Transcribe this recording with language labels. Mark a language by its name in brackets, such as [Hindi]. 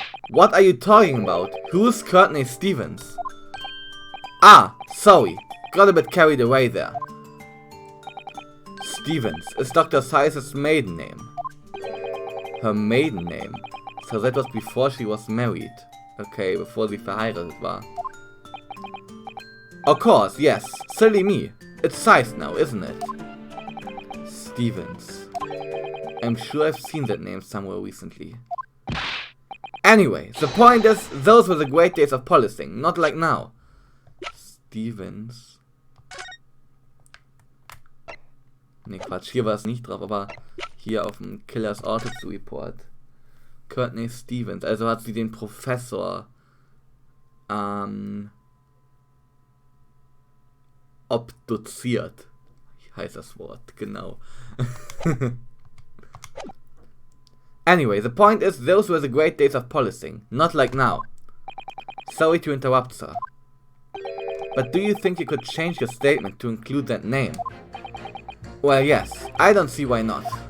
[English] What are you talking about? Who's Courtney Stevens? Ah, sorry. Got a bit carried away there. Stevens is Dr. Size's maiden name. Her maiden name. So that was before she was married. [German] Okay, bevor sie verheiratet war. [English] Of course, yes. Silly me. It's Size now, isn't it? Stevens. I'm sure I've seen that name somewhere recently. Anyway, the point is, those were the great days of policing, not like now. Stevens. [German] Ne, Quatsch, hier war es nicht drauf, aber hier auf dem Killers Autopsy Report. Courtney Stevens, also hat sie den Professor obduziert. Heißt das Wort, genau. [English] Anyway, the point is, those were the great days of policing, not like now. Sorry to interrupt, sir. But do you think you could change your statement to include that name? Well, yes, I don't see why not.